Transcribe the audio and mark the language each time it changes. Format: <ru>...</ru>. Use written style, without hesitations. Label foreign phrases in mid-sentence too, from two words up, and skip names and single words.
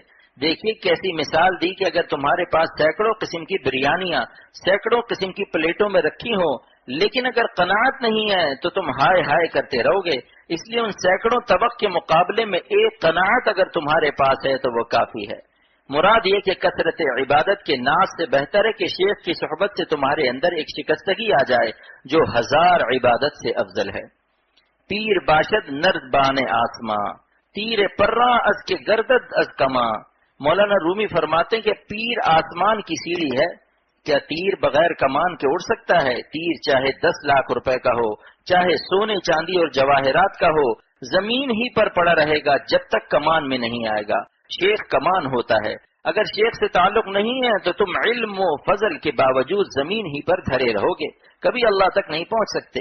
<ur>دیکھیے کیسی مثال دی کہ اگر تمہارے پاس سینکڑوں قسم کی بریانیاں سینکڑوں قسم کی پلیٹوں میں رکھی ہوں، لیکن اگر قناعت نہیں ہے تو تم ہائے ہائے کرتے رہو گے، اس لیے ان سینکڑوں طبق کے مقابلے میں ایک قناعت اگر تمہارے پاس ہے تو وہ کافی ہے۔ مراد یہ کہ کثرت عبادت کے ناز سے بہتر ہے کہ شیخ کی صحبت سے تمہارے اندر ایک شکستگی آ جائے جو 1000 عبادت سے افضل ہے۔</ur> <fa>پیر باشد نرد بان آسماں، تیر پراں از کے گردد از کماں۔</fa> <ur>مولانا رومی فرماتے ہیں کہ پیر آسمان کی سیڑھی ہے، کیا تیر بغیر کمان کے اڑ سکتا ہے؟ تیر چاہے 10 لاکھ روپے کا ہو، چاہے سونے چاندی اور جواہرات کا ہو، زمین ہی پر پڑا رہے گا جب تک کمان میں نہیں آئے گا۔ شیخ کمان ہوتا ہے، اگر شیخ سے تعلق نہیں ہے تو تم علم و فضل کے باوجود زمین ہی پر دھرے رہو گے، کبھی اللہ تک نہیں پہنچ سکتے۔</ur>